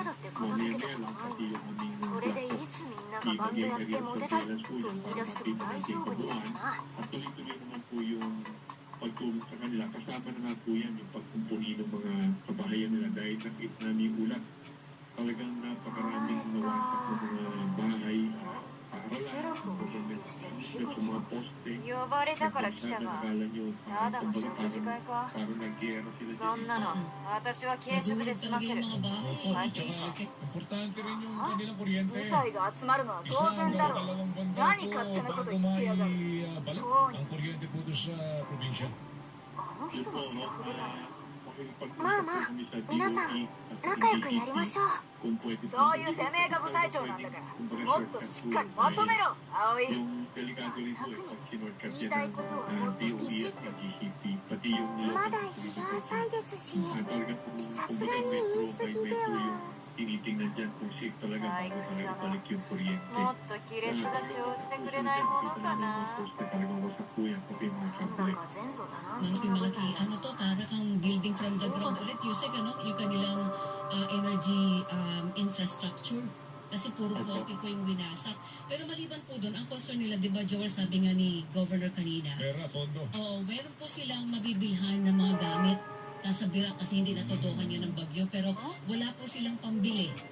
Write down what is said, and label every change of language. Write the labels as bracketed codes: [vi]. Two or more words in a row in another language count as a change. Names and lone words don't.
[tl] Mamaya lang, pati yung aming ibagay [en] area of surveillance [tl] po yan para matignan natin kabuuan. At tuloy-tuloy naman po yung pagtulong sa kanila. Kasama na nga po yan yung pagkumpuni ng mga kabahayan nila dahil nakita namin ulat. Talagang napakaraming nawasak ng mga bahay, [ja] 呼ばれたから来たが、ただの食事会か。そんなの、私は軽食で済ませる。帰っていいさ。 [tl] Importante rin yung kanilang kuryente. [ja] 部隊が集まるのは当然だろう。何勝手なこと言ってやがる。そうに。 [tl] Ang kuryente po doon sa probinsya. [ja] あの人の制服部隊。まあまあ、皆さん、仲良くやりましょう。そういうてめえが部隊長なんだから、もっとしっかりまとめろ、葵。言いたいことはもっとビシッと。まだ日が浅いですし、さすがに言い過ぎでは。 [tl] tinitingnan dyan kung safe talaga Ay, bago gusto talaga na. balik yung kuryente. [ja] もっと亀裂が生じてくれないものかな。 [tl] Talagang wasak po yan, pati mga [ja] なん [tl] cable. [ja] だか前途多難そうな舞 [tl] Malaki-malaki, [ja] 台。 [tl] ano to, para kang [en] building from the ground [tl] ulit, Yusek, ano, yung kanilang [en] energy infrastructure. [tl] Kasi puro poste po yung winasak. Pero maliban po doon, ang concern nila, di ba, Joel, sabi nga ni Governor kanina, Pera, pondo. oo, meron po silang mabibilhan ng mga gamit. Nasa birak kasi hindi natutukan yun ng bagyo, pero wala po silang pambili.